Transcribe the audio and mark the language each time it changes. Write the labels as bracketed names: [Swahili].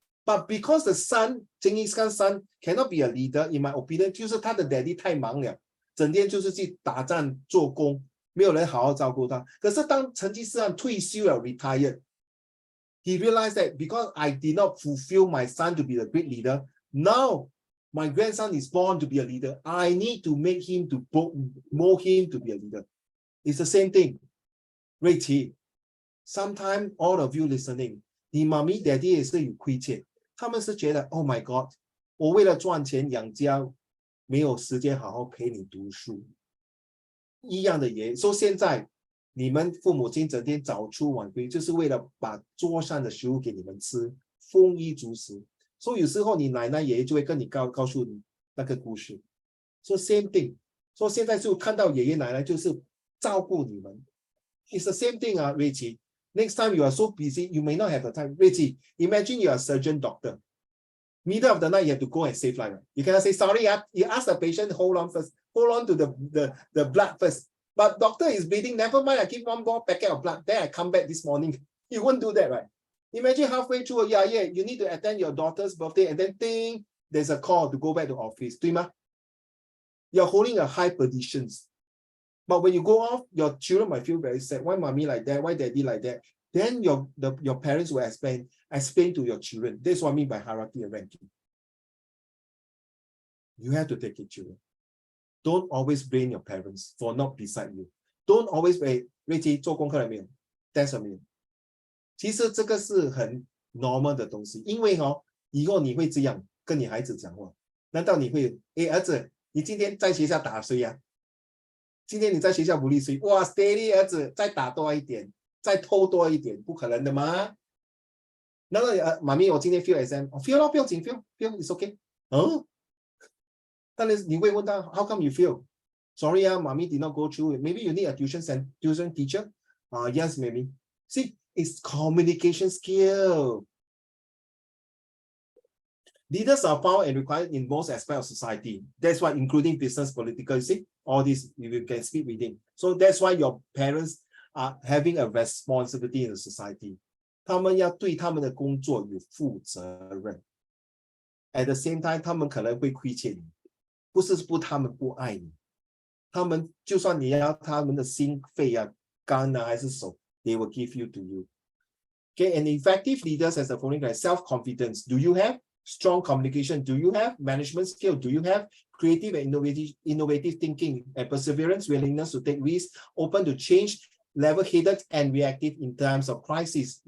[English] But because the son, Genghis Khan's son, cannot be a leader, in my opinion, [Chinese] 就是他的 daddy 太忙了，整天就是去打仗做工，没有人好好照顾他。可是当成吉思汗退休了 [English] retired, he realized that because I did not fulfill my son to be a great leader, now my grandson is born to be a leader. I need to make him to mold him to be a leader. It's the same thing. [Chinese] 瑞奇 [English] sometimes all of you listening, [Chinese] 你妈咪 daddy 也是有亏欠，他们是觉得 [English] Oh my God, [Chinese] 我为了赚钱养家，没有时间好好陪你读书。一样的也，说现在你们父母亲整天早出晚归，就是为了把桌上的食物给你们吃，丰衣足食。所以有时候你奶奶爷爷就会跟你告诉你那个故事。 [English] So same thing. [Chinese] 说现在就看到爷爷奶奶就是照顾你们。 [English] It's the same thing 啊 Richie. Next time you are so busy, you may not have the time. Richie, imagine you are a surgeon doctor. Middle of the night, you have to go and save life. You cannot say, sorry, you ask the patient, hold on first. Hold on to the blood first. But doctor is bleeding, never mind, I give one more packet of blood. Then I come back this morning. You won't do that, right? Imagine halfway through, yeah, you need to attend your daughter's birthday and then think there's a call to go back to office. [Chinese] 对吗? [English] You're holding a high position. But when you go off, your children might feel very sad. Why mommy like that? Why daddy like that? Then your parents will explain to your children. That's what I mean by hierarchy and ranking. You have to take it, children. Don't always blame your parents for not beside you. Don't always say, [Chinese] 瑞奇做功课了没有 ？Test 了没有？其实这个是很 normal 的东西，因为以后你会这样跟你孩子讲话。难道你会，儿子，你今天在学校打谁呀？今天你在学校bully谁？哇 ，steady 儿子，再打多一点，再偷多一点，不可能的嘛。那个妈咪，我今天 fail exam，fail 咯，不用紧 ，fail， [English] it's okay。 [Chinese] 但是你会问他 [English] ，How come you fail？ Sorry 啊，妈咪 did not go through it. Maybe you need a tuition teacher. Yes, maybe. See, it's communication skill. Leaders are found and required in most aspects of society. That's why, including business, political, you see, all this you can speak within. So that's why your parents are having a responsibility in the society. [Chinese] 他们要对他们的工作有负责任。 [English] At the same time, [Chinese] 他们可能会亏欠你，不是他们不爱你，他们就算你要他们的心肺啊、肝啊还是手 ， [English] they will give you to you. Okay, and effective leaders has the following: self-confidence. Do you have? Strong communication. Do you have? Management skill. Do you have? Creative and innovative thinking and perseverance, willingness to take risks, open to change, level-headed and reactive in times of crisis.